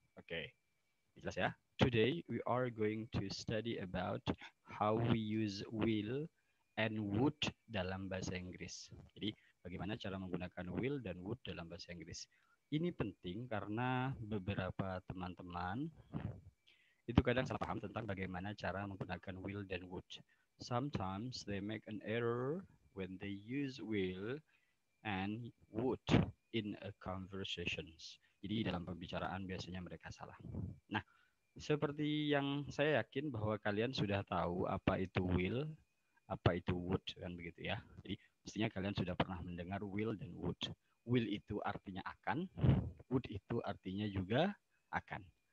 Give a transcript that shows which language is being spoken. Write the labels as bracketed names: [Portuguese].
[Indonesian] Oke, jelas ya. [English] Today we are going to study about how we use will and would [Indonesian] dalam bahasa Inggris. Jadi, bagaimana cara menggunakan will dan would dalam bahasa Inggris. Ini penting karena beberapa teman-teman itu kadang salah paham tentang bagaimana cara menggunakan will dan would. [English] Sometimes they make an error when they use will and would in a conversations. [Indonesian] Jadi dalam pembicaraan biasanya mereka salah. Nah, seperti yang saya yakin bahwa kalian sudah tahu apa itu will, apa itu would, kan begitu ya. Jadi mestinya kalian sudah pernah mendengar will dan would. Will itu artinya akan, would itu artinya juga akan.